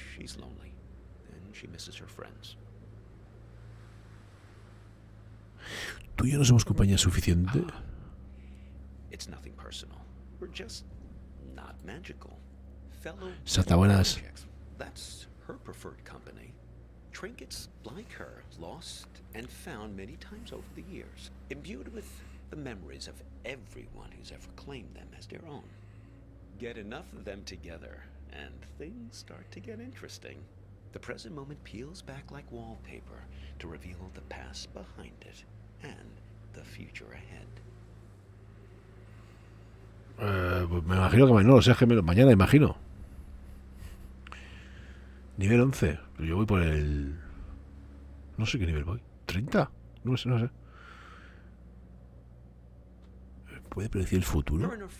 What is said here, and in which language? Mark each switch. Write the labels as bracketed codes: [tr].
[en] She's lonely, and she misses her friends. [es] ¿Tú y yo no somos compañía suficiente? [en] It's nothing personal. We're just not magical. Fellow Satabuenas. projects. That's her preferred company. Trinkets like her, lost and found many times over the years, imbued with the memories of everyone who's ever claimed them as their own. Get enough of them together, and things start to get interesting. The present moment peels back like wallpaper to reveal the past behind it and the future ahead. [es] Pues me imagino que no lo sé, que mañana imagino. Nivel 11. Pues yo voy por el... No sé qué nivel voy. ¿30? No sé, no sé. ¿Puede predecir el futuro?